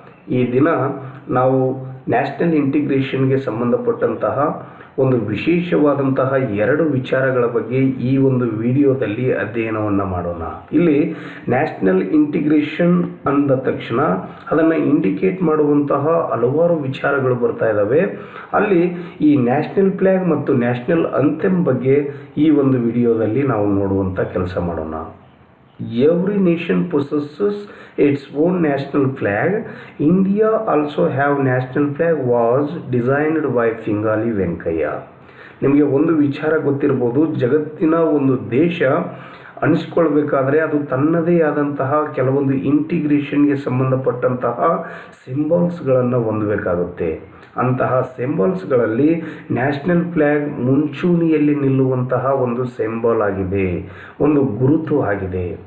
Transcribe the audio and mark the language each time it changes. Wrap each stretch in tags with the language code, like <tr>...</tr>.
<kn>ಈ ದಿನ ನಾವು ನ್ಯಾಷನಲ್ ಇಂಟಿಗ್ರೇಷನ್ಗೆ ಸಂಬಂಧಪಟ್ಟಂತಹ ಒಂದು ವಿಶೇಷವಾದಂತಹ ಎರಡು ವಿಚಾರಗಳ ಬಗ್ಗೆ ಈ ಒಂದು ವಿಡಿಯೋದಲ್ಲಿ ಅಧ್ಯಯನವನ್ನು ಮಾಡೋಣ. ಇಲ್ಲಿ ನ್ಯಾಷನಲ್ ಇಂಟಿಗ್ರೇಷನ್ ಅಂದ ತಕ್ಷಣ ಅದನ್ನು ಇಂಡಿಕೇಟ್ ಮಾಡುವಂತಹ ಹಲವಾರು ವಿಚಾರಗಳು ಬರ್ತಾ ಇದ್ದಾವೆ. ಅಲ್ಲಿ ಈ ನ್ಯಾಷನಲ್ ಫ್ಲ್ಯಾಗ್ ಮತ್ತು ನ್ಯಾಷನಲ್ ಅಂಥೆಮ್ ಬಗ್ಗೆ ಈ ಒಂದು ವಿಡಿಯೋದಲ್ಲಿ ನಾವು ನೋಡುವಂಥ ಕೆಲಸ ಮಾಡೋಣ.</kn> <en>Every nation possesses its own national flag. India also have national flag was designed by Pingali Venkayya.</en> <kn>ನಿಮಗೆ ಒಂದು ವಿಚಾರ ಗೊತ್ತಿರ್ಬೋದು, ಜಗತ್ತಿನ ಒಂದು ದೇಶ ಅನಿಸ್ಕೊಳ್ಬೇಕಾದ್ರೆ ಅದು ತನ್ನದೇ ಆದಂತಹ ಕೆಲವೊಂದು ಇಂಟಿಗ್ರೇಷನ್ಗೆ ಸಂಬಂಧಪಟ್ಟಂತಹ ಸಿಂಬಲ್ಸ್ಗಳನ್ನು ಹೊಂದಬೇಕಾಗುತ್ತೆ. ಅಂತಹ ಸಿಂಬಲ್ಸ್ಗಳಲ್ಲಿ ನ್ಯಾಷನಲ್ ಫ್ಲ್ಯಾಗ್ ಮುಂಚೂಣಿಯಲ್ಲಿ ನಿಲ್ಲುವಂತಹ ಒಂದು ಸಿಂಬಲ್ ಆಗಿದೆ, ಒಂದು ಗುರುತು ಆಗಿದೆ.</kn>